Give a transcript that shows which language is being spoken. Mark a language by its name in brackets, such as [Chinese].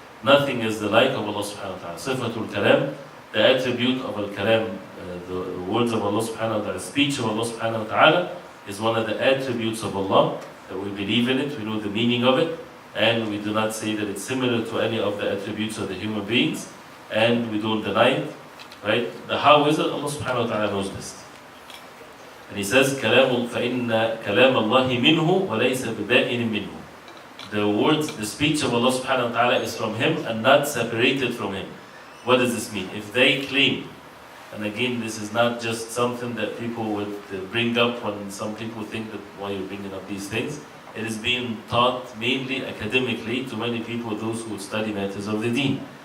[English] Nothing is the like of Allah subhanahu wa ta'ala. Sifatul kalam, the attribute of al-kalam, the words of Allah subhanahu wa ta'ala, speech of Allah subhanahu wa ta'ala, is one of the attributes of Allah, that we believe in it, we know the meaning of it, and we do not say that it's similar to any of the attributes of the human beings, and we don't deny it, right? The how is it? Allah subhanahu wa ta'ala knows best. And he says, [Arabic] فَإِنَّ كَلَامَ اللَّهِ مِنْهُ وَلَيْسَ بِبَائِنٍ مِنْهُ. [English] The words, the speech of Allah subhanahu wa ta'ala is from Him and not separated from Him. What does this mean? If they claim, and again this is not just something that people would bring up when some people think that why you're bringing up these things, it is being taught mainly academically to many people, those who study matters of the deen.